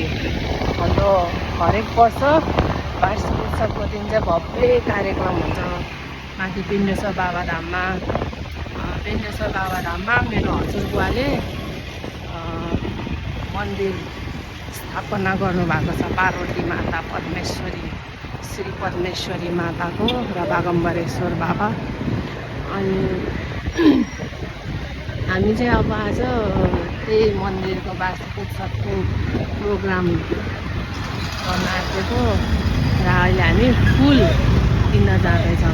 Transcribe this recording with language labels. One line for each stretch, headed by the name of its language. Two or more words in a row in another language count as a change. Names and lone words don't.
Nepali: हाम्रो हरेक वर्ष वार्षिक उत्सवको दिन चाहिँ भव्य कार्यक्रम हुन्छ माथि पिण्डेश्वर बाबाधाममा। पिण्डेश्वर बाबाधाममा मेरो हजुरबुवाले मन्दिर स्थापना गर्नुभएको छ पार्वती माता परमेश्वरी श्री परमेश्वरी माताको र बागम्बरेश्वर बाबा। अनि हामी चाहिँ अब आज त्यही मन्दिरको वार्षिक उत्सवको प्रोग्राम गर्न आँटेको र अहिले हामी फुल किन्न जाँदैछौँ।